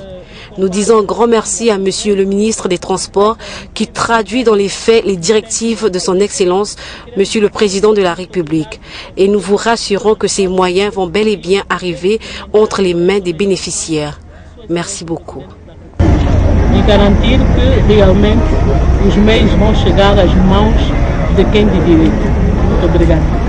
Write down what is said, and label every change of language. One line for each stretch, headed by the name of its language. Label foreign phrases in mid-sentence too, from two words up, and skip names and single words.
French: Nous disons un grand merci à Monsieur le ministre des Transports qui traduit dans les faits les directives de son Excellence, Monsieur le Président de la République. Et nous vous rassurons que ces moyens vont bel et bien arriver entre les mains des bénéficiaires. Merci beaucoup.
Portuguese: E garantir que realmente os meios vão chegar às mãos de quem de direito. Muito obrigado.